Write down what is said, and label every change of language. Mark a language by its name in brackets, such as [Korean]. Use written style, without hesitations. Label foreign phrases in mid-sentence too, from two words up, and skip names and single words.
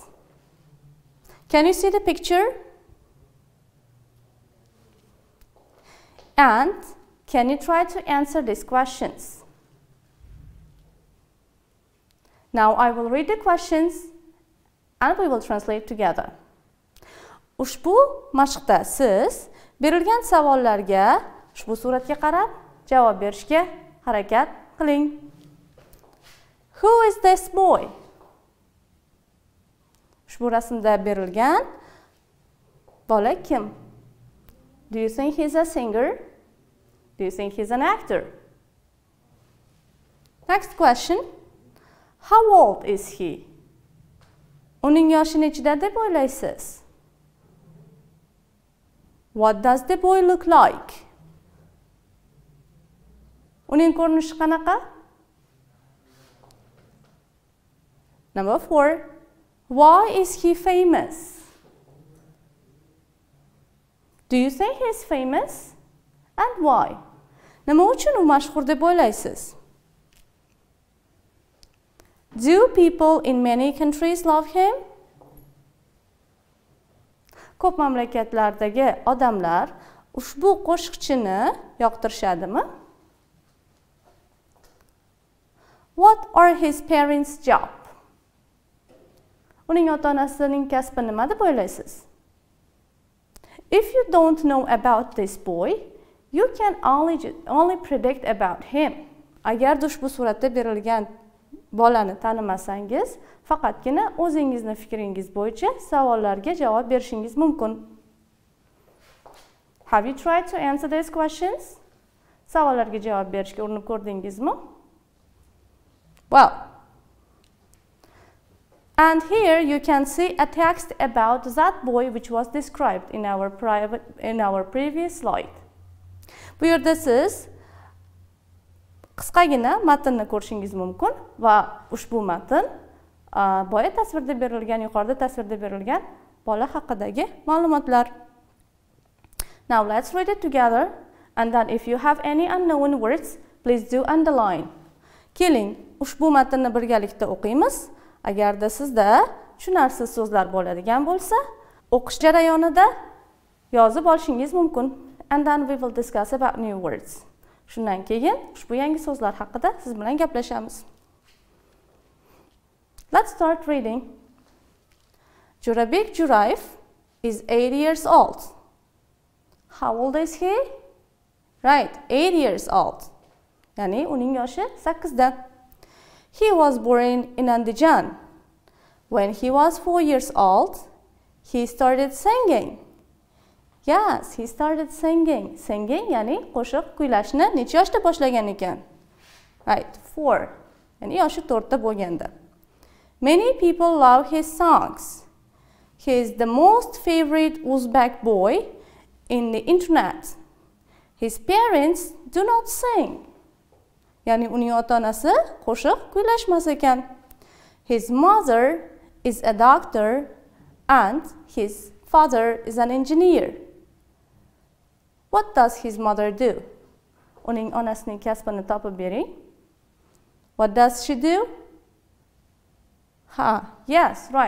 [English] Can you see the picture? And can you try to answer these questions? Now I will read the questions and we will translate together. [Uzbek] Ushbu mashqda siz berilgan savollarga ushbu suratga qarab javob berishga harakat qiling. [English] Who is this boy? [Uzbek] Ushbu rasmda berilgan bola kim? [English] Do you think he's a singer? Do you think he's an actor? Next question. How old is he? [Uzbek] Uning yoshi nechida deb o'ylaysiz? [English] What does the boy look like? [Uzbek] Uning ko'rinishi qanaqa? [English] Number 4. Why is he famous? Do you think he is famous? And why? [Uzbek] Nima uchun u mashhur deb o'ylaysiz? [English] Do people in many countries love him? [Uzbek] Ko'p mamlakatlardagi odamlar ushbu qo'shiqchini yoqtirishadimi? [English] What are his parents' job? [Uzbek] Uning ota-onasining kasbi nima deb o'ylaysiz? [English] If you don't know about this boy, you can only predict about him. [Uzbek] Agar ushbu suratda berilgan bolani tanimasangiz, faqatgina o'zingizning fikringiz bo'yicha savollarga javob berishingiz mumkin. [English] Have you tried to answer these questions? [Uzbek] Savollarga javob berishga urinib ko'rdingizmi? [English] Well, and here you can see a text about that boy which was described in our previous slide. [Uzbek] Bu yerda siz qisqagina matnni ko'rishingiz mumkin va ushbu matn boya tasvirda berilgan, yuqorida tasvirda berilgan bola haqidagi ma'lumotlar. [English] Now let's read it together, and then if you have any unknown words, please do underline. [Uzbek] Keling, ushbu matnni birgalikda o'qiymiz. Agarda sizda tushunarsiz so'zlar bo'ladigan bo'lsa, o'qish jarayonida yozib olishingiz mumkin. [English] And then we will discuss about new words. [Uzbek] Shundan keyin ushbu yangi so'zlar haqida siz bilan gaplashamiz. [English] Let's start reading. Jurabek Jo'rayev is 8 years old. How old is he? Right, 8 years old. [Uzbek] Yani uning yoshi 8da. [English] He was born in Andijan. When he was 4 years old, he started singing. Yes, he started singing. [Uzbek] Singing yani qo'shiq kuylashni necha yoshda boshlagan ekan? Right, 4. Yani yoshi 4 da bo'lganda. [English] Many people love his songs. He is the most favorite Uzbek boy in the internet. His parents do not sing. [Uzbek] Yani uning ota-onasi qo'shiq kuylashmas ekan. [English] His mother is a doctor and his father is an engineer. What does his mother do? [Uzbek] Uning onasining kasbini topib bering. [English] What does she do? Yes, right.